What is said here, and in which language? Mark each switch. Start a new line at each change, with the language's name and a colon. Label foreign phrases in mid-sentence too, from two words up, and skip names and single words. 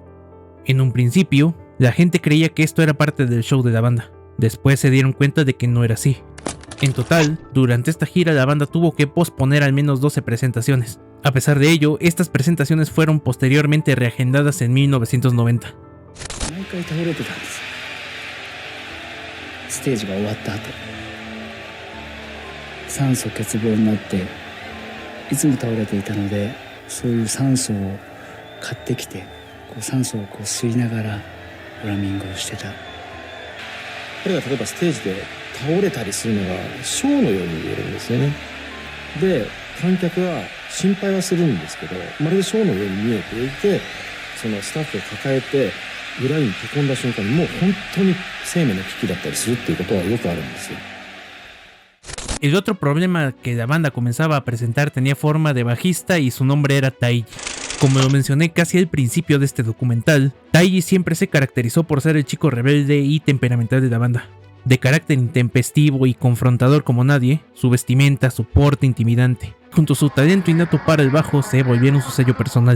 Spanish: En un principio, la gente creía que esto era parte del show de la banda. Después se dieron cuenta de que no era así. En total, durante esta gira la banda tuvo que posponer al menos 12 presentaciones. A pesar de ello, estas presentaciones fueron posteriormente reagendadas en 1990.
Japanese: いつも倒れていたので、そういう酸素を買ってきて、酸素を吸いながらドラミングをしてた。これが例えばステージで倒れたりするのがショーのように見えるんですよね。で、観客は心配はするんですけど、まるでショーのように見えていて、そのスタッフを抱えて裏にへこんだ瞬間にもう本当に生命の危機だったりするっていうことはよくあるんですよ。
Spanish: El otro problema que la banda comenzaba a presentar tenía forma de bajista y su nombre era Taiji. Como lo mencioné casi al principio de este documental, Taiji siempre se caracterizó por ser el chico rebelde y temperamental de la banda. De carácter intempestivo y confrontador como nadie, su vestimenta, su porte intimidante, junto a su talento innato para el bajo, se volvieron su sello personal.